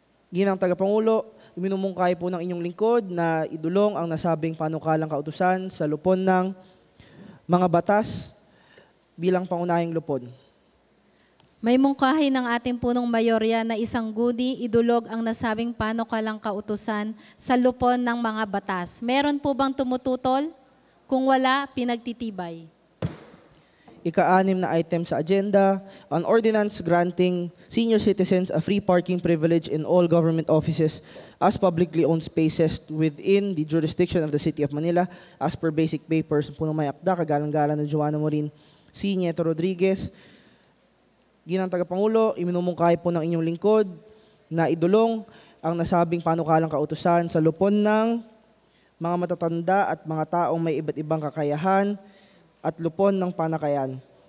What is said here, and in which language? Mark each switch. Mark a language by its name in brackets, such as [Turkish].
[Filipino] Ginang tagapangulo, iminumungkahi po ng inyong lingkod na idulong ang nasabing panukalang kautusan sa lupon ng mga batas bilang pangunahing lupon. May mungkahi ng ating punong mayorya na isang guni, idulog ang nasabing panukalang kautusan sa lupon ng mga batas. Meron po bang tumututol? Kung wala, pinagtitibay. Ika-anim na item sa agenda, [English] an ordinance granting senior citizens a free parking privilege in all government offices as publicly owned spaces within the jurisdiction of the City of Manila as per basic papers. [Filipino] Punong may akda, kagalang-galang na Joanna Morin C. Nieto Rodriguez. Ginang tagapangulo, iminumungkahi po ng inyong lingkod na idulong ang nasabing panukalang kautusan sa lupon ng mga matatanda at mga taong may iba't ibang kakayahan at lupon ng panakayan.